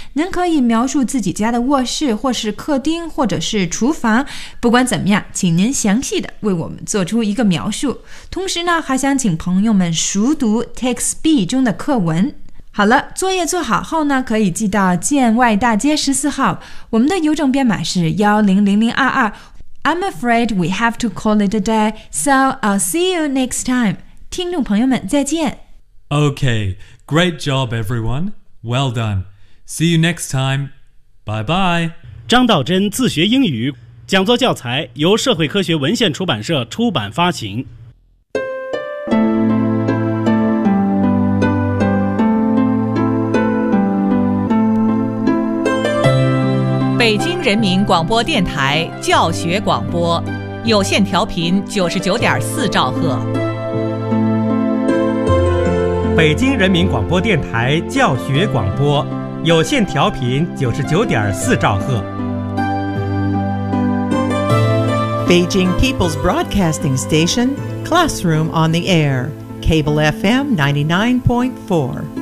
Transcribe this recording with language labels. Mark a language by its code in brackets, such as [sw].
[zh] 您可以描述自己家的卧室，或是客厅，或者是厨房。不管怎么样，请您详细的为我们做出一个描述。同时呢，还想请朋友们熟读 Text B 中的课文。好了，作业做好后呢，可以寄到建外大街14号，我们的邮政编码是100022。 [en] I'm afraid we have to call it a day, so I'll see you next time. [zh] 听众朋友们，再见。 [en] Okay, great job, everyone. Well done. See you next time. Bye-bye. [zh] 张道真自学英语，讲座教材由社会科学文献出版社出版发行。北京人民广播电台教学广播，有线调频99.4兆赫。北京人民广播电台教学广播，有线调频99.4兆赫。 [en] Beijing People's Broadcasting Station, Classroom on the Air, Cable FM 99.4